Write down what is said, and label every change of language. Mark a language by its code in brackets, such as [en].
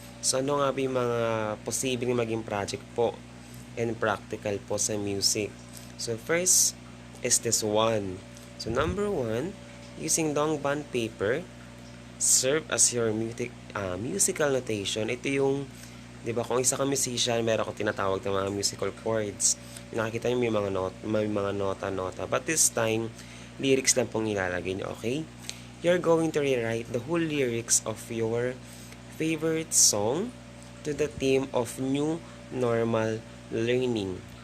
[tl] So, ano nga ba yung mga posibleng maging project po [en] and practical [tl] po sa music? [en] So, first is this one. So, number one, using long bond paper, serve as your musical notation. [tl] Ito yung, di ba, kung isa ka musician, meron kang tinatawag ng mga musical chords. Nakikita niyo may mga nota-nota. [en] But this time, lyrics [tl] lang pong ilalagay niyo, [en] okay? You're going to rewrite the whole lyrics of your favorite song to the theme of new normal learning.